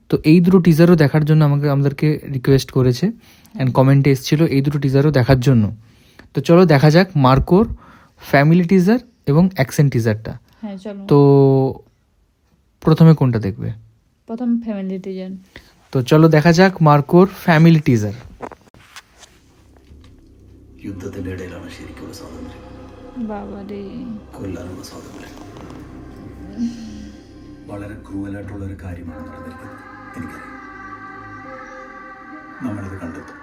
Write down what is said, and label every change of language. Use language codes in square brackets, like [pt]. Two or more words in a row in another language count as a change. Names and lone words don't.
[bn] তো এই দুটো টিজারও দেখার জন্য আমাদেরকে রিকোয়েস্ট করেছে অ্যান্ড কমেন্টে এসেছিল এই দুটো টিজারও দেখার জন্য। তো চলো দেখা যাক মার্কোর [en] family teaser [bn] এবং অ্যাকশন টিজারটা। হ্যাঁ চলো। তো প্রথমে কোনটা দেখবে? প্রথম [en] family teaser. [bn] তো চলো দেখা যাক മാർക്കോർ [en] family teaser. [ml] യുദ്ധത്തിന്റെ ഇടയിലാണ് ശരിക്കുള്ള സ്വാതന്ത്ര്യം. ബാബാരേ, കൊല്ലാനുള്ള സ്വാതന്ത്ര്യം. വളരെ ക്രൂവലായിട്ടുള്ള ഒരു കാര്യമാണ് നടന്നിരിക്കുന്നത്. എനിക്കറിയാം. നമ്മളിത് കണ്ടെത്തും.